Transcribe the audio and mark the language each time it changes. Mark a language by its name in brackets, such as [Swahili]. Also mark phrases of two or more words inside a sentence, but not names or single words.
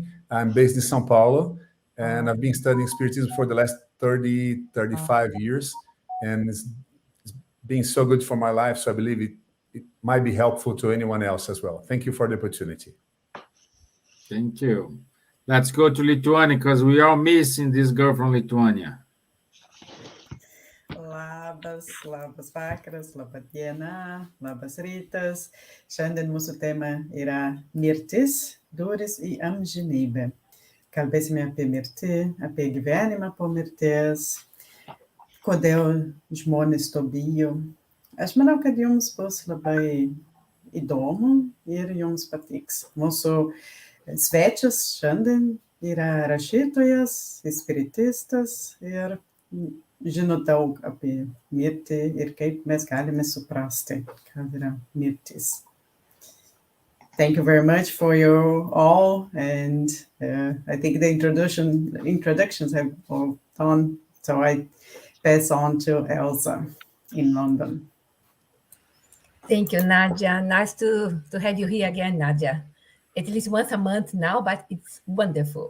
[English] I'm based in Sao Paulo, and I've been studying Spiritism for the last 30, 35 years. And it's been so good for my life. So I believe it might be helpful to anyone else as well. Thank you for the opportunity. Thank you. Let's go to Lithuania because we are missing this girl from Lithuania. [Lithuanian] Labas vakaras, laba diena, labas rytas. Šiandien mūsų tema yra mirtis, durys į amžinybę. Kalbėsime apie mirtį, apie gyvenimą po mirties, kodėl žmonės to bijo. Aš manau, kad jums bus labai įdomu ir jums patiks. Mūsų svečias šiandien yra rašytojas, spiritistas ir žino daug apie mirtį ir kaip mes galime suprasti, kad yra mirtis. [English] Thank you very much for your all, and I think the introductions have all done, so I pass on to Elsa in London. Thank you, Nadja. Nice to have you here again, Nadja. At least once a month now, but it's wonderful.